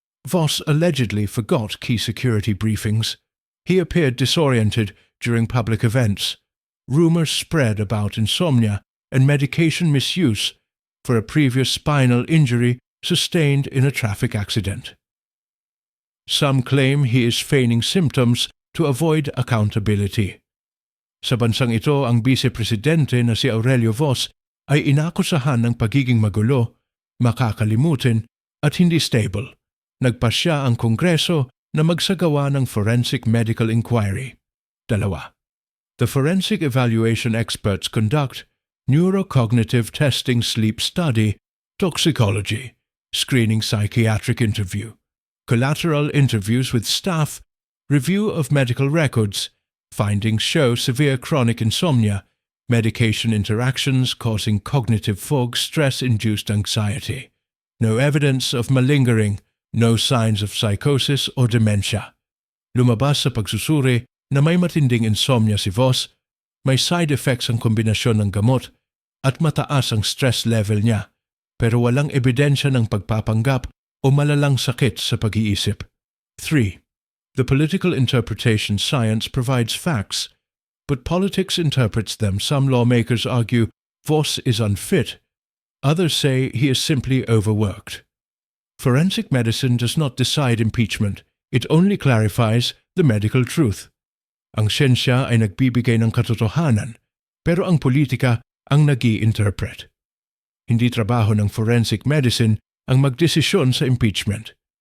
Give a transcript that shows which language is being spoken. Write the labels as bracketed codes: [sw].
[en] Vos allegedly forgot key security briefings. He appeared disoriented during public events. Rumors spread about insomnia and medication misuse for a previous spinal injury sustained in a traffic accident. Some claim he is feigning symptoms to avoid accountability. [tl] Sa bansang ito, ang vice-presidente na si Aurelio Vos ay inakusahan ng pagiging magulo, makakalimutin at hindi stable. Nagpasya ang Kongreso na magsagawa ng forensic medical inquiry. 2. [en] The forensic evaluation experts conduct neurocognitive testing sleep study, toxicology, screening psychiatric interview, collateral interviews with staff, review of medical records. Findings show severe chronic insomnia, medication interactions causing cognitive fog, stress-induced anxiety. No evidence of malingering, no signs of psychosis or dementia. [tl] Lumabas sa pagsusuri na may matinding insomnia si Vos, may side effects ang kombinasyon ng gamot at mataas ang stress level niya, pero walang ebidensya ng pagpapanggap o malalang sakit sa pag-iisip. 3. [en] The political interpretation science provides facts, but politics interprets them. Some lawmakers argue Vos is unfit. Others say he is simply overworked. Forensic medicine does not decide impeachment. It only clarifies the medical truth. [tl] Ang siyensya ay nagbibigay ng katotohanan, pero ang politika ang nag-i-interpret. Hindi trabaho ng forensic medicine ang magdesisyon sa impeachment.